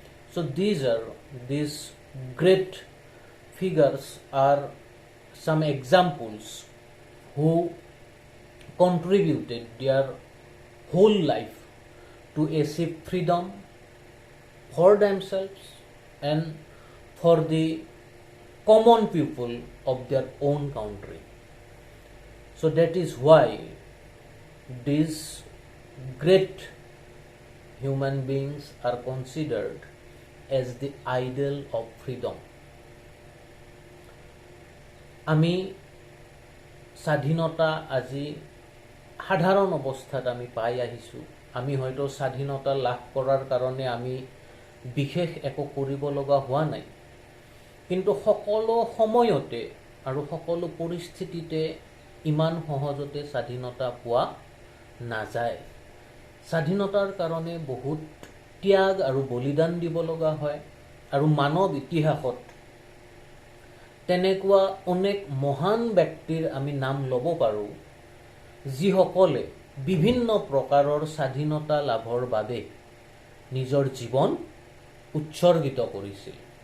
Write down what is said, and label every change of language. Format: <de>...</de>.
<en>So these great figures are some examples who contributed their whole life to achieve freedom for themselves and for the common people of their own country. So that is why these great human beings are considered as the ideal of freedom.</en> <as>আমি স্বাধীনতা আজি সাধারণ অবস্থাত আমি পাই আহিছোঁ। আমি হয়তো স্বাধীনতা লাভ কৰাৰ কাৰণে আমি বিশেষ একো কৰিব লগা হোৱা নাই, কিন্তু সকলো সময়তে আৰু সকলো পৰিস্থিতিতে ইমান সহজতে স্বাধীনতা পোৱা নাযায়। স্বাধীনতাৰ কাৰণে বহুত ত্যাগ আৰু বলিদান দিব লগা হয় আৰু মানৱ ইতিহাসত তেনেকুৱা অনেক মহান ব্যক্তিৰ আমি নাম ল'ব পাৰোঁ যিসকলে বিভিন্ন প্ৰকাৰৰ স্বাধীনতা লাভৰ বাবে নিজৰ জীৱন উৎসৰ্গিত কৰিছিল।</as>